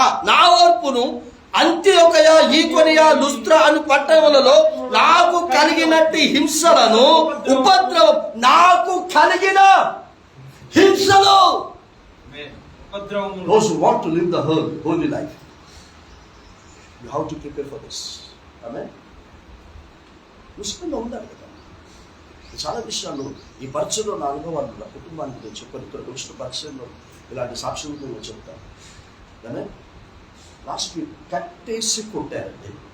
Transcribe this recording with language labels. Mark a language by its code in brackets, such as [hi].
[te] నా ఓర్పును అంత్యొకయ, ఈకొనియ, లుస్త్ర అను పట్టణములలో నాకు కలిగినట్టి హింసలను, ఉపద్రవం, నాకు కలిగిన హింసలు. [en] Those who want to live the holy life, you have to prepare for this. [te] Amen. ముస్లింలో ఉండాలి కదా. చాలా విషయాలు ఈ పరిచయంలో నా అనుభవాలు నా కుటుంబానికి నేను చెప్పాను. ఇక్కడ వచ్చిన పరిచయంలో ఇలాంటి సాక్ష్యం నేను చెప్తాను. కానీ లాస్ట్ వీక్ కట్టేసి కొట్టారండి.